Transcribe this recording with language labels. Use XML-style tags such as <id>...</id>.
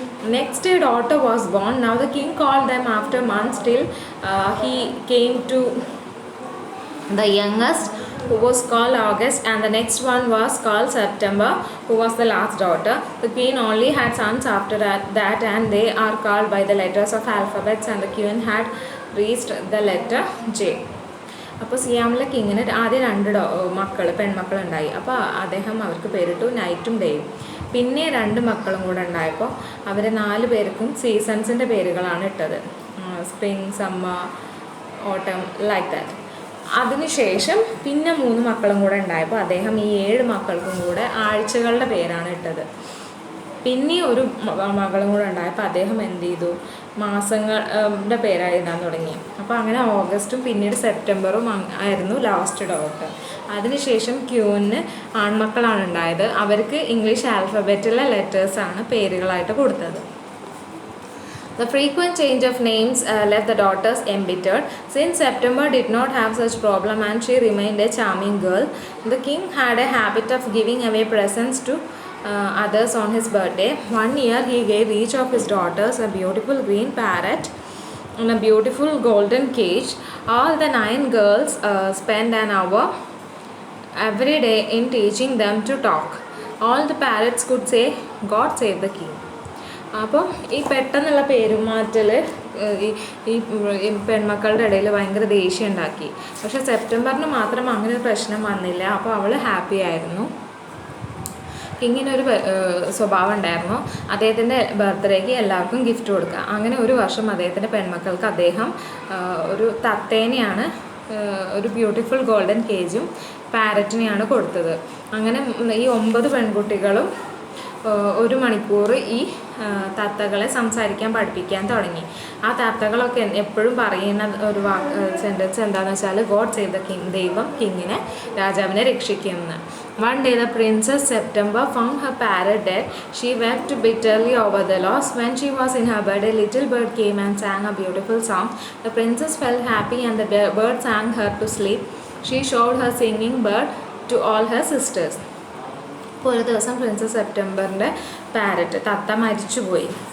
<en>Next day daughter was born. Now the king called them after months till he came to the youngest, who was called August, and the next one was called September, who was the last daughter. The queen only had sons after that, and they are called by the letters of alphabets, and the queen had reached the letter J.</en> <ml>അപ്പോൾ സിയാമിലെ കിങ്ങിന് ആദ്യം 2 പെൺമക്കളുണ്ടായി. അപ്പോൾ അദ്ദേഹം അവർക്ക് പേരിട്ടു നൈറ്റും ഡേയും. പിന്നെ 2 മക്കളും കൂടെ ഉണ്ടായപ്പോൾ അവരെ 4 പേർക്കും സീസൺസിൻ്റെ പേരുകളാണ് ഇട്ടത്. സ്പ്രിങ്, സമ്മർ, ഓട്ടം,</ml> <en>Like that.</en> <ml>അതിനുശേഷം പിന്നെ 3 മക്കളും കൂടെ ഉണ്ടായപ്പോൾ അദ്ദേഹം ഈ 7 മക്കൾക്കും കൂടെ ആഴ്ചകളുടെ പേരാണ് ഇട്ടത്. പിന്നെ ഒരു മകളും കൂടെ ഉണ്ടായപ്പോൾ അദ്ദേഹം എന്ത് ചെയ്തു, മാസങ്ങളുടെ പേരായി ഇടാൻ തുടങ്ങി. അപ്പോൾ അങ്ങനെ ഓഗസ്റ്റും പിന്നീട് സെപ്റ്റംബറും ആയിരുന്നു ലാസ്റ്റ് ഡോട്ടർ. അതിനുശേഷം ക്യൂന് ആൺമക്കളാണ് ഉണ്ടായത്. അവർക്ക് ഇംഗ്ലീഷ് ആൽഫബറ്റിലെ ലെറ്റേഴ്സാണ് പേരുകളായിട്ട് കൊടുത്തത്.</ml> <en>The frequent change of names left the daughters embittered. Since September did not have such problem and she remained a charming girl, the king had a habit of giving away presents to others on his birthday. One year he gave each of his daughters a beautiful green parrot and a beautiful golden cage. All the 9 girls spent an hour every day in teaching them to talk. All the parrots could say, "God save the king."</en> <ml>അപ്പോൾ ഈ പെട്ടെന്നുള്ള പേരുമാറ്റൽ ഈ പെൺമക്കളുടെ ഇടയിൽ ഭയങ്കര ദേഷ്യം ഉണ്ടാക്കി. പക്ഷേ സെപ്റ്റംബറിന് മാത്രം അങ്ങനെ ഒരു പ്രശ്നം വന്നില്ല. അപ്പോൾ അവൾ ഹാപ്പി ആയിരുന്നു. കിങ്ങിനൊരു സ്വഭാവം ഉണ്ടായിരുന്നു, അദ്ദേഹത്തിൻ്റെ ബർത്ത്ഡേക്ക് എല്ലാവർക്കും ഗിഫ്റ്റ് കൊടുക്കുക. അങ്ങനെ ഒരു വർഷം അദ്ദേഹത്തിൻ്റെ പെൺമക്കൾക്ക് അദ്ദേഹം ഒരു തത്തേനെയാണ്, ഒരു ബ്യൂട്ടിഫുൾ ഗോൾഡൻ കേജും പാരറ്റിനെയാണ് കൊടുത്തത്. അങ്ങനെ ഈ 9 പെൺകുട്ടികളും 1 മണിക്കൂർ ഈ തത്തകളെ സംസാരിക്കാൻ പഠിപ്പിക്കാൻ തുടങ്ങി. ആ തത്തകളൊക്കെ എപ്പോഴും പറയുന്ന ഒരു സെൻറ്റൻസ് എന്താണെന്ന് വെച്ചാൽ,</ml> <en>God save the king,</en> <ml>ദൈവം കിങ്ങിനെ, രാജാവിനെ രക്ഷിക്കുമെന്ന്.</ml> <en>One day the Princess September found her parrot dead. She wept bitterly over the loss. When she was in her bed, a little bird came and sang a beautiful song. The princess felt happy and the bird sang her to sleep. She showed her singing bird to all her sisters.</en> <ml>അപ്പോൾ ഒരു ദിവസം princess സെപ്റ്റംബറിൻ്റെ parrot തത്ത മരിച്ചുപോയി.</ml>